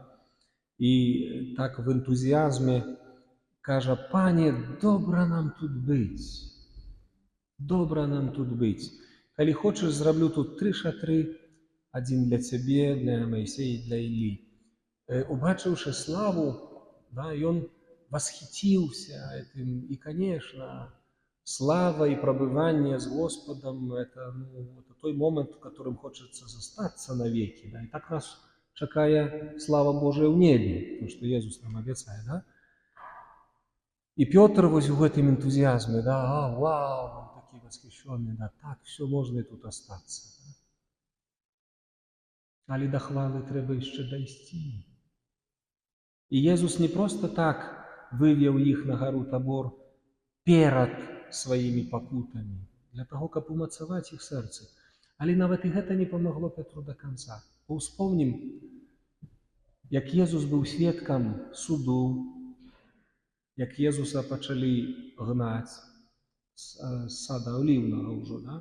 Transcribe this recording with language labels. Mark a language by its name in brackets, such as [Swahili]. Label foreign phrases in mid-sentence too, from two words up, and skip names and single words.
[Belarusian] І так в энтузіазме кажа: «Пане, добра нам тут быць, добра нам тут быць. Калі хочаш, зраблю тут 3 шатры, адзін для цябе, для Майсея і для Іллі». Убачыўшы славу, да, ён [Russian] восхитился этим. И, конечно, слава и пробывание с Господом – это той момент, в котором хочется застаться навеки. Да? И так [Belarusian] нас чакае [Russian] слава Божия в небе, потому что Иисус нам обещает. Да? И Петр вот в этом энтузиазме, да, вау, он такой восхищенный, да, так, все, можно и тут остаться. Да? [Ukrainian] Але до хвалы треба еще дойти. І Єзус не просто так вивів їх на гору Табор перед своїми покутами, для того, [Belarusian] каб умацаваць іх сэрцы. Але нават і гэта не памагло Петру [Russian] до конца. [Belarusian] Успомнім, як Єзус быў сведкам суду, як Єзуса пачалі гнаць з сада Олівнага ўжо, да?